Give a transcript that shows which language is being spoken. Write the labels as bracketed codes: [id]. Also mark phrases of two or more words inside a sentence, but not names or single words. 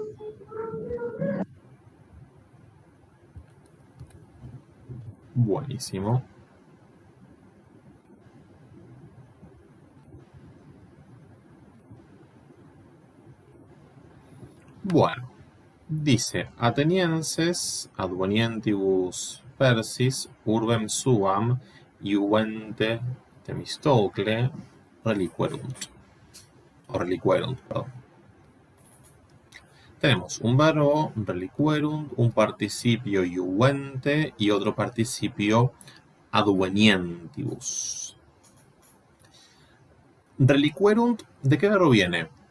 [es] Buenísimo. Bueno, dice, [la] atenienses advenientibus persis urbem suam iuvente Themistocle reliquerunt. [es] O reliquerunt, perdón. Tenemos un verbo, reliquerunt, un participio iuvente y otro participio advenientibus. Reliquerunt, ¿de qué verbo viene?